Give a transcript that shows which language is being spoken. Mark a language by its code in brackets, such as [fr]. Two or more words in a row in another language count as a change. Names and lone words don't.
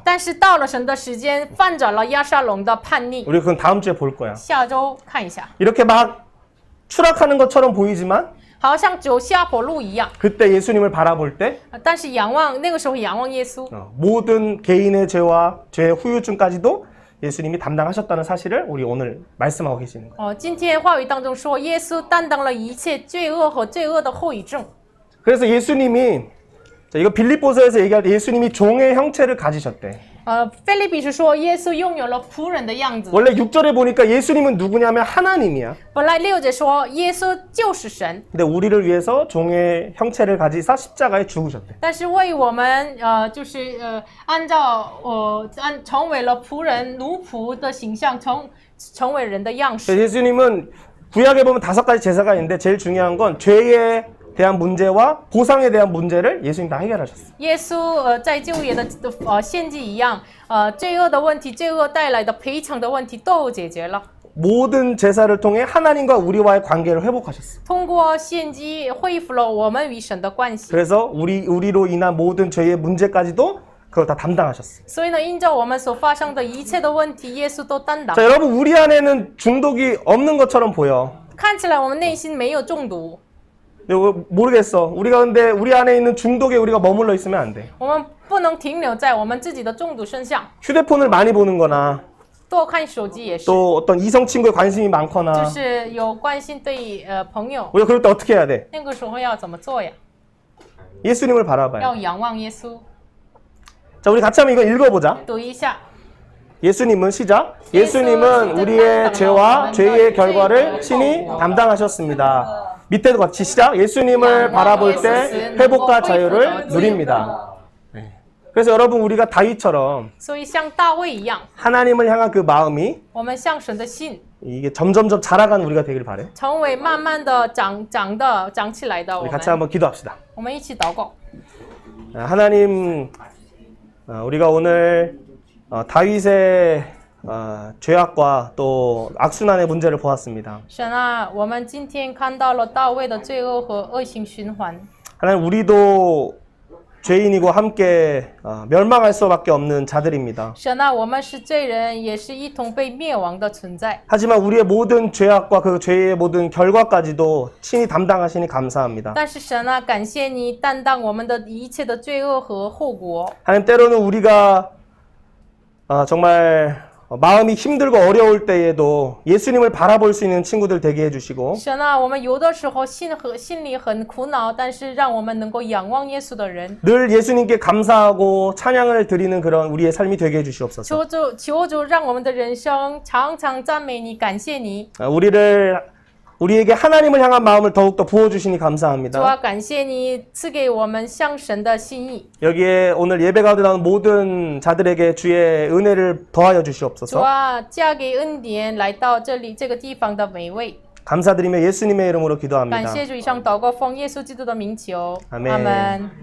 [zh] 但是到了神的时间，翻转了亚沙龙的叛逆。 [ko] 우리 그건 다음 주에 볼 거야. [zh] 下周看一下， [ko] 이렇게 막 추락하는 것처럼 보이지만 [zh] 好像走下坡路一样。 [ko] 그때 예수님을 바라볼 때 [zh] 但是仰望那个时候仰望耶稣， [ko] 모든 개인의 죄와 죄의 후유증까지도 예수님이 담당하셨다는 사실을 우리 오늘 말씀하고 계시는 거예요. [zh] 今天话语当中说，耶稣担当了一切罪恶和罪恶的后遗症。 [ko] 그래서 예수님이 이거 빌립보서에서 얘기할 때 예수님이 종의 형체를 가지셨대. [zh] 腓立比是说耶稣拥有了仆人的样子。 [ko] 원래 6절에 보니까 예수님은 누구냐면 하나님이야. [zh] 本来6节说耶稣就是神， [ko] 근데 우리를 위해서 종의 형체를 가지사 십자가에 죽으셨대. [zh] 但是为我们按照成为了仆人奴仆的形象，成为人的样式。 [ko] 예수님은 구약에 보면 5가지 제사가 있는데 제일 중요한 건 죄에 대한 문제와 보상에 대한 문제를 예수님 다 해결하셨어. [zh] 耶稣在旧约的献祭一样，罪恶的问题、罪恶带来的赔偿的问题都解决了。 [ko] 모든 제사를 통해 하나님과 우리와의 관계를 회복하셨어. [zh] 通过献祭恢复了我们与神的关系。 [ko] 그래서 우리로 인한 모든 죄의 문제까지도 그걸 다 담당하셨어. [zh] 所以呢，因着我们所发生的一切的问题，耶稣都担当。 [ko] 자, 여러분 우리 안에는 중독이 없는 것처럼 보여. [zh] 看起来我们内心没有中毒， [ko] 모르겠어. 우리가 근데 우리 안에 있는 중독에 우리가 머물러 있으면 안 돼. [zh] 我们不能停留在我们自己的中毒身上。 [ko] 휴대폰을 많이 보는 거나 [zh] 多看手机也是， [ko] 또 어떤 이성 친구에 관심이 [zh] 就 [ko] 많거나 [zh] 是有关心对朋友， [ko] 우리가 그럴 때 어떻게 해야 돼? [zh] 那个时候要怎么做呀？ [ko] 예수님을 바라봐요. [zh] 要仰望耶稣。 [ko] 자, 우리 같이 한번 이거 읽어보자. [zh] 读一下， [ko] 예수님은 시작. 예수님은 우리의 죄와 죄의 결과를 친히 담당하셨습니다. 밑에도 같이 시작. 예수님을 바라볼 때 회복과 자유를 누립니다. 네. 그래서 여러분 우리가 다윗처럼 [zh] 所以像大卫一样， [ko] 하나님을 향한 그 마음이 [zh] 我们向神的心 [ko] 이게 점점점 자라가는 우리가 되길 바래. [zh] 成为慢慢的长起来的我 [ko] 우리 [zh] 们。 [ko] 같이 한번 기도합시다. [zh] 我们一起祷告。 [ko] 하나님, 우리가 오늘 다윗의 죄악과 또 악순환의 문제를 보았습니다. [zh] 神啊，我们今天看到了大卫的罪恶和恶性循环。 [ko] 하나님, 우리도 죄인이고 함께 멸망할 수밖에 없는 자들입니다. [zh] 神啊，我们是罪人，也是一同被灭亡的存在。 [ko] 하지만 우리의 모든 죄악과 그 죄의 모든 결과까지도 친히 담당하시니 감사합니다. [zh] 但是神啊，感谢你担当我们的一切的罪恶和后果。 [ko] 하나님, 때로는 우리가 정말 마음이 힘들고 어려울 때에도 예수님을 바라볼 수 있는 친구들 되게 해주시고 [zh] 神啊，我们有的时候心里很苦恼，但是让我们能够仰望耶稣的人。 [ko] 늘 예수님께 감사하고 찬양을 드리는 그런 우리의 삶이 되게 해주시옵소서. [zh] 求主让我们的人生常常赞美你，感谢你。 [ko] 우리에게 하나님을 향한 마음을 더욱더 부어주시니 [zh] 主 [ko] 감사합니다. [zh] 啊，感谢你赐给我们向神的心意。 [ko] 여기에 오늘 예배 가운데 나온 모든 자들에게 주의 은혜를 더하여 [zh] 主 [ko] 주시옵소서. [zh] 啊，嫁给恩典来到这个地方的每位。 [ko] 감사드리며 예수님의 이름으로 [zh] 感 [ko] 기도합니다. [zh] 谢主，以上祷告奉耶稣基督的名求， [ko] 아멘. [zh] 阿门。